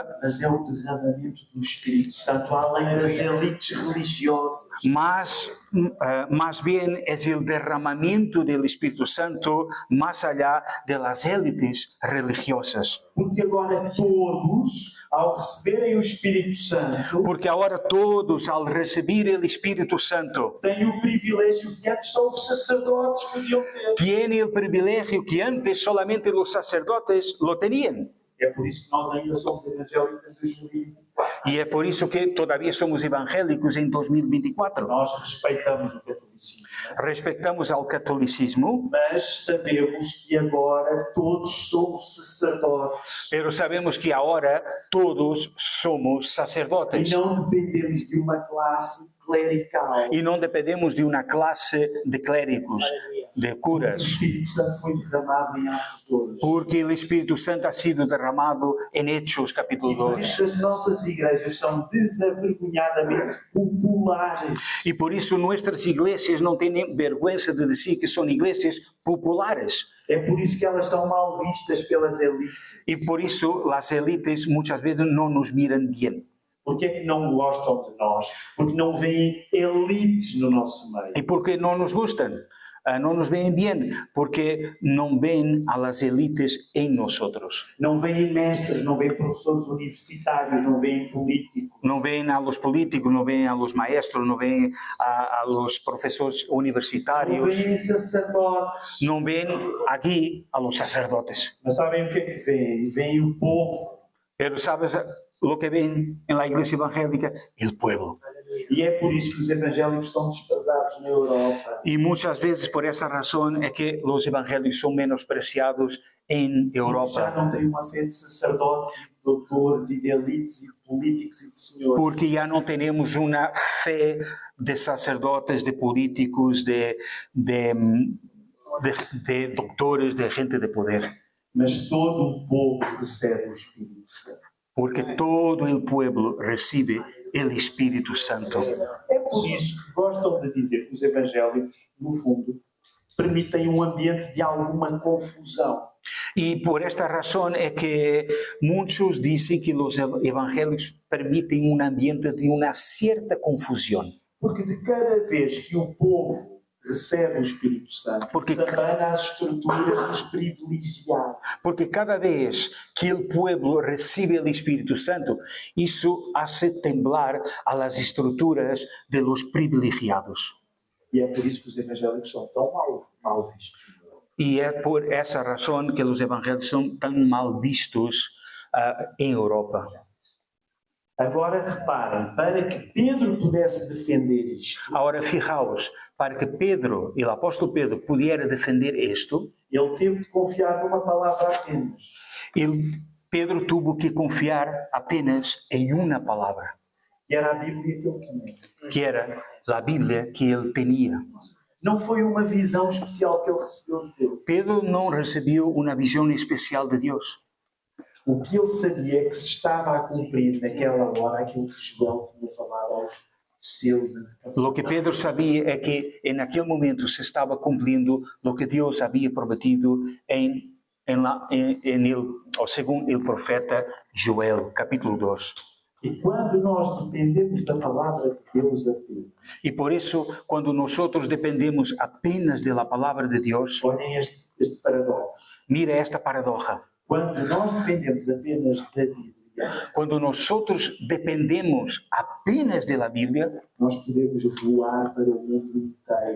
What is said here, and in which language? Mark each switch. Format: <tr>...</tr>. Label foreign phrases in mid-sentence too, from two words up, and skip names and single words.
<pt>mas é o derramamento do Espírito Santo além das elites religiosas.</pt> <es>más bien es el derramamiento del Espíritu Santo más allá de las élites religiosas.</es> <pt>Porque agora todos, ao receberem o Espírito Santo,</pt> <es>Porque ahora todos, al recibir el Espíritu Santo,</es> <pt>têm o privilégio que antes só os sacerdotes podiam ter.</pt> <es>tienen el privilegio que antes solamente los sacerdotes lo tenían.</es> <pt>É por isso que nós ainda somos evangélicos em 2024.</pt> <es>Y es por eso que todavía somos evangélicos en 2024.</es> <pt>Nós respeitamos o catolicismo,</pt> <es>Respetamos al catolicismo,</es> <pt>mas sabemos que agora todos somos sacerdotes</pt> <es>pero sabemos que ahora todos somos</es> <pt>e</pt> <es>sacerdotes.</es> <pt>não dependemos de uma classe clerical.</pt> <es>Y no dependemos de una clase de clérigos, de</es> <pt>O</pt> <es>curas,</es> <pt>Espírito Santo foi derramado em Atos 2.</pt> <es>porque el Espíritu Santo ha sido derramado en Hechos capítulo</es> <pt>E por</pt> <es>2.</es> <pt>isso as nossas igrejas são desavergonhadamente populares.</pt> <es>Y por eso nuestras iglesias no tienen vergüenza de decir que son iglesias populares.</es> <pt>É por isso que elas são mal vistas pelas elites.</pt> <es>Y por eso las élites muchas veces no nos miran bien.</es> <pt>Porque é que não gostam de nós? Porque não veem elites no nosso meio.</pt> <es>¿Y por qué no nos gustan? No nos ven bien, porque no ven a las élites en nosotros.</es> <pt>Não veem mestres, não veem professores universitários, não veem políticos.</pt> <es>No ven a los políticos, no ven a los maestros, no ven a los profesores</es> <pt>Não</pt> <es>universitarios,</es> <pt>veem sacerdotes.</pt> <es>no ven aquí a los sacerdotes.</es> <pt>Mas sabem o que é que veem? Veem o povo.</pt> <es>Pero ¿sabes lo que ven en la iglesia evangélica? El pueblo.</es> <pt>E é por isso que os evangélicos são desprezados na Europa.</pt> <es>Y muchas veces por esa razón es que los evangélicos son menospreciados en</es> <pt>Já</pt> <es>Europa.</es> <pt>não têm uma fé de sacerdotes, e de doutores, e de elites, e de políticos, e de senhores.</pt> <es>Porque ya no tenemos una fe de sacerdotes, de políticos, de doctores, de gente de poder.</es> <pt>Mas todo o povo recebe o Espírito Santo.</pt> <es>Porque todo el pueblo recibe el Espíritu Santo.</es> <pt>É por isso que gostam de dizer que os evangélicos, no fundo, permitem um ambiente de alguma confusão.</pt> <es>Y por esta razón es que muchos dicen que los evangélicos permiten un ambiente de una cierta confusión.</es> <pt>Porque de cada vez que o povo recebe o Espírito Santo,</pt> <es>Porque-</es> <pt>desabana as estruturas dos privilegiados.</pt> <es>Porque cada vez que el pueblo recibe el Espíritu Santo, eso hace temblar a las estructuras de los privilegiados.</es> <pt>E é por isso que os evangélicos são tão mal vistos.</pt> <es>Y es por esa razón que los evangélicos son tan mal vistos en Europa.</es> <pt>Agora reparem, para que Pedro pudesse defender isto,</pt> <es>Ahora fijaos, para que Pedro, el apóstol Pedro, pudiera defender esto,</es> <pt>ele teve de confiar numa palavra apenas.</pt> <es>Pedro tuvo que confiar apenas en una palabra,</es> <pt>Que era a Bíblia que ele tinha.</pt> <es>que era la Biblia que él tenía.</es> <pt>Não foi uma visão especial que ele recebeu de Deus.</pt> <es>Pedro no recibió una visión especial de Dios.</es> <pt>O que ele sabia é que se estava a cumprir naquela hora aquilo que Joel tinha falado seus antepassados.</pt> <es>Lo que Pedro sabía es que en aquel momento se estaba cumpliendo lo que Dios había prometido según el profeta Joel, capítulo 2.</es> <pt>E quando nós dependemos da palavra de Deus apenas,</pt> <es>Y por eso, cuando nosotros dependemos apenas de la palabra de Dios,</es> <pt>olhem este paradoxo.</pt> <es>mira esta paradoja.</es> <pt>Quando nós dependemos apenas da Bíblia,</pt> <es>Cuando nosotros dependemos apenas de la Biblia,</es> <pt>nós podemos voar para o mundo inteiro.</pt>